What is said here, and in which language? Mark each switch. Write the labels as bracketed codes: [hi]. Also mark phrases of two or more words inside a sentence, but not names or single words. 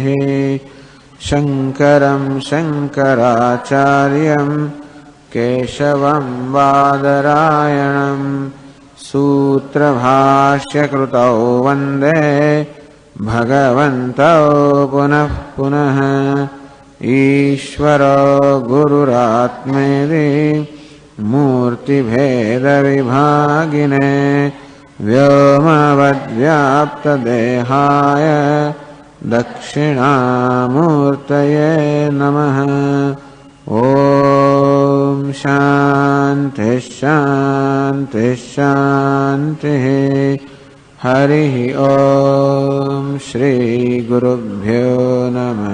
[sa] શંકરં શંકરાચાર્યં કેશવં બાદરાયણં સૂત્રભાષ્યકૃતૌ વંદે ભગવन्तौ પુનઃ પુનઃ. ઈશ્વરો ગુરુરાત્મેતિ મૂર્તિભેદવિભાગિને વ્યોમવદ્વ્યાપ્તદેહાય दक्षिणामूर्तये नमः। ॐ शान्तिः शान्तिः शान्तिः। हरिः ॐ श्रीगुरुभ्यो नमः।